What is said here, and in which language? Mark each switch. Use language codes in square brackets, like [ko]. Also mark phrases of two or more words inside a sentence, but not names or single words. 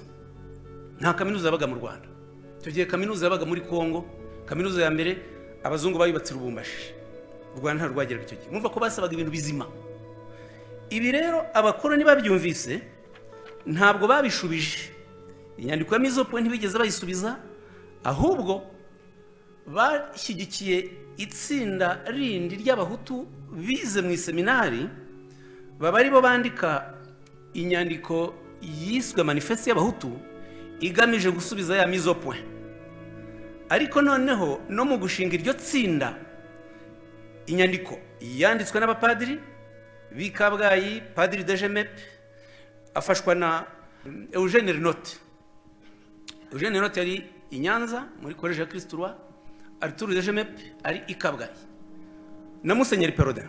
[rw] Nta kaminuza yabaga mu Rwanda icyo gihe, kaminuza yabaga muri Kongo. Kaminuza ya mbere abazungu bayubatse Lubumbashi, u Rwanda nta rwageraga icyo gihe. Mwumva ko basabaga ibintu bizima. Ibi rero abakoroni babyumvise ntabwo babishubije. Inyandiko ya [fr] mise au point [rw] ntibigeze bayisubiza, ahubwo bashyigikiye itsinda rindi ry'abahutu bize mu iseminari, baba ari bo bandika inyandiko yiswe manifeste y'abahutu igamije gusubiza ya [fr] mise au point. [rw] Ariko noneho no mu gushinga iryo tsinda, inyandiko yanditswe n'abapadiri b'i Kabgayi, Padiri Dejemepe afashwa na Eugène Renote. Eugène Renote yari i Nyanza muri Collège ya Kristo Roi, Arthur Dejemepe ari i Kabgayi na Musenyeri Perodin.